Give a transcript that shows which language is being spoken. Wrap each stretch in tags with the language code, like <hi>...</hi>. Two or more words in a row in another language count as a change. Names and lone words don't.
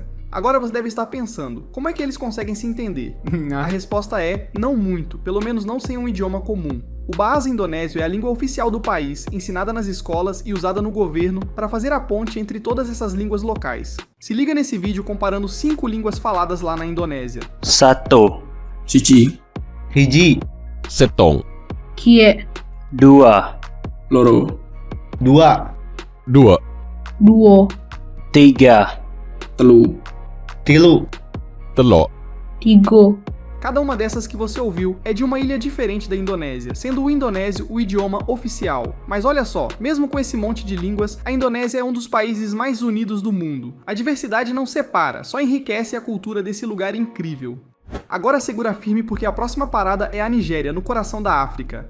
<pt>Agora você deve estar pensando, como é que eles conseguem se entender? A resposta é, não muito, pelo menos não sem um idioma comum. O Bahasa indonésio é a língua oficial do país, ensinada nas escolas e usada no governo para fazer a ponte entre todas essas línguas locais. Se liga nesse vídeo comparando 5 línguas faladas lá na Indonésia.</pt> <id>Satu,</id> <jv>Cici,</jv> <su>hiji,</su> <mad>Setong,</mad> <min>Kie,</min> <id>dua,</id> <jv>Loro,</jv> <su>dua,</su> <mad>Dua,</mad> <min>Duo,</min> <id>tiga,</id> <jv>Telu,</jv> <su>tilu,</su> <mad>Telok,</mad> <min>Tigo.</min> <pt>Cada uma dessas que você ouviu é de uma ilha diferente da Indonésia, sendo o indonésio o idioma oficial. Mas olha só, mesmo com esse monte de línguas, a Indonésia é um dos países mais unidos do mundo. A diversidade não separa, só enriquece a cultura desse lugar incrível. Agora segura firme porque a próxima parada é a Nigéria, no coração da África.</pt>